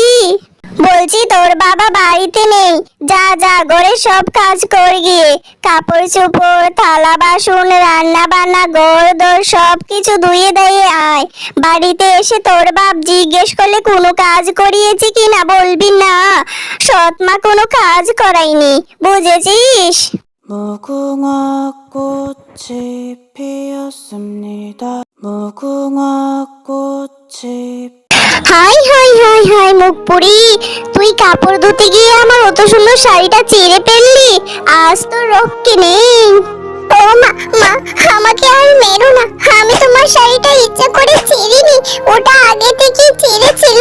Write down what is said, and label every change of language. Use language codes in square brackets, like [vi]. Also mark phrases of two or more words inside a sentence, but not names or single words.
[bn] বলছি তোর বাবা বাড়িতে নেই। যা যা ঘরে সব কাজ কর গিয়ে। কাপড় চোপড়, থালা বাসন, রান্না বান্না, ঘর দোর সব কিছু ধুয়ে দিয়ে আয়। বাড়িতে এসে তোর বাপ জিজ্ঞেস করলে কোনো কাজ করিয়েছি কিনা বলবি না সৎ মা কোনো কাজ করাইনি। বুঝেছিস? [ko] 무궁화 꽃이 피었습니다. 무궁화 꽃이 [bn] হাই হাই হাই হাই মুখপুরি, তুই কাপড় ধুতে গিয়ে আমার অত সুন্দর শাড়িটা ছিঁড়ে ফেললি। আজ তো রক্ষে নেই। ও মা, মা, আমাকে আর মেরো না। আমি তোমার শাড়িটা ইচ্ছা করে ছিঁড়িনি, ওটা আগে থেকে ছিঁড়ে ছিল।